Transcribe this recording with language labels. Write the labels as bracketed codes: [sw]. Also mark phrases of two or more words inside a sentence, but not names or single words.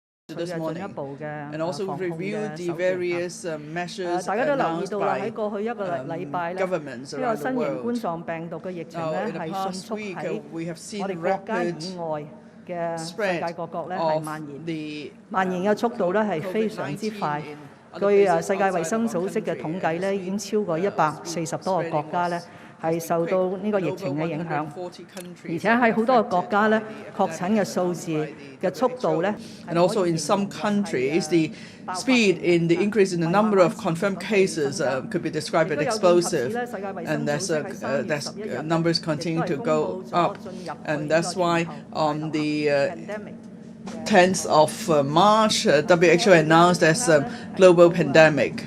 [en] this morning, and also reviewed the various measures announced by governments around the world. Now, in the past week, we have seen rapid spread of the COVID-19 [yue] 據世界衛生組織嘅統計咧，已經超過140多個國家咧係受到呢個疫情嘅影響，而且喺好多個國家咧確診嘅數字嘅速度咧。 [en] And also in some countries, the speed in the increase in the number of confirmed cases could be described as explosive, and that's numbers continue to go up, and that's why on the 10th of March, WHO announced as a global pandemic.